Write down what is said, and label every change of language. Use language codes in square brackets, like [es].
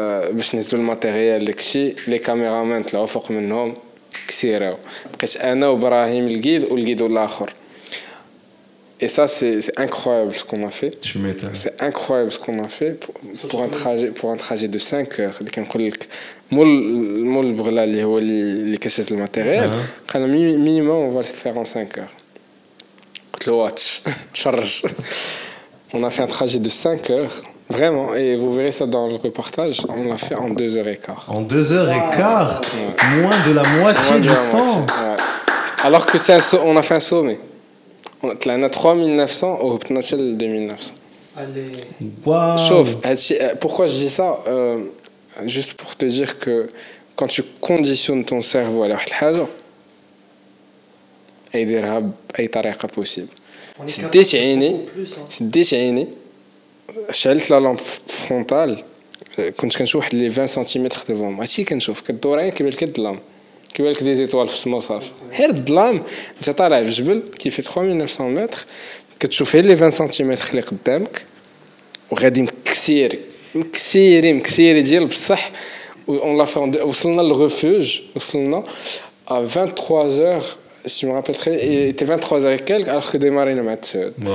[ar] باش نهزو الماتيريال داكشي لي كاميرامان طلعوا فوق منهم كسيراو بقيت انا وابراهيم الجيد والاخر. [fr] Et ça, c'est incroyable ce qu'on a fait. Tu m'étonnes. C'est incroyable ce qu'on a fait pour un trajet de 5 heures. [ar] اللي كنقول لك مول بغلا اللي هو اللي كشف الماتيريال قال minimum on va le faire en 5 heures. قلت له واتش تفرج. [fr] On a fait un trajet de 5 heures, vraiment, et vous verrez ça dans le reportage, on l'a fait en 2h15. En 2h15 Ouais. Moins de la moitié du temps. Ouais. Alors que on a fait un sommet. On a 3900 au Pnachel 2900. Allez. Waouh. Sauf, pourquoi je dis ça juste pour te dire que quand tu conditionnes ton cerveau à la chose, il y a des possible. C'est déchaîné. [ar] شعلت لا لامب فرونتال كنت كنشوف واحد لي 20 سنتيمتر ديفون ماشي كنشوف كدور كيبان لك الظلام كيبان لك دي زيتوال في السما صافي غير الظلام انت طالع في جبل كيفي 3900 متر كتشوف غير لي 20 سنتيمتر اللي قدامك وغادي مكسيري ديال بصح اون لا وصلنا للريفوج وصلنا à 23h si je me rappelle très il était 23h et quelques alors que démarré مع التسعود.